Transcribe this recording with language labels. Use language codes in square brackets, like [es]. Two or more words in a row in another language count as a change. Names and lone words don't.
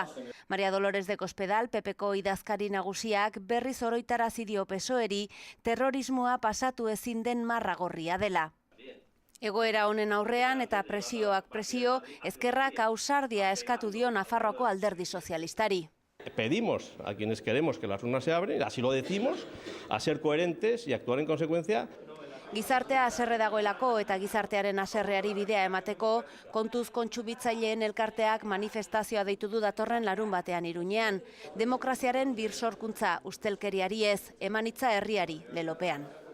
[eu] Maria Dolores de Cospedal, PPko idazkari nagusiak, berriz oroitarazi dio PSOEri, terrorismoa pasatu ezin den marragorria dela. Egoera honen aurrean eta presioak presio, ezkerrak ausardia eskatu dio Nafarroako alderdi sozialistari. [es] Pedimos a quienes queremos que las urnas se abren, así lo decimos, a ser coherentes y actuar en consecuencia. [eu] Gizartea haserre dagoelako eta gizartearen haserreari bidea emateko, kontuz kontsumitzaileen elkarteak manifestazioa deitu du datorren larunbatean Iruñean. Demokraziaren birsorkuntza ustelkeriari ez, emanitza herriari lelopean.